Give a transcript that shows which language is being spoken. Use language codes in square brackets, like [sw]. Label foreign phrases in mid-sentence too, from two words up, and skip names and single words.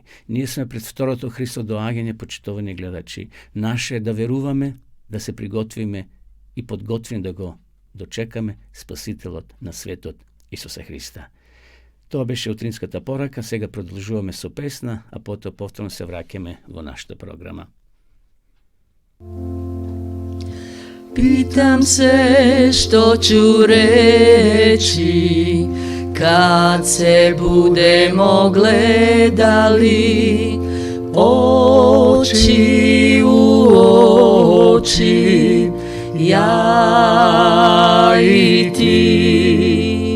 [mk] Ние сме пред второто Христово доаѓање, почитувани гледачи. Наше е да веруваме, да се приготвиме и подготвим да го дочекаме Спасителот на светот Исуса Христа. Тоа беше утринската порака, сега продолжуваме со песна, а потоа повторно се враќаме во нашата програма. [hr] Pitam se što ću reći kad se budemo gledali oči u oči, ja i ti.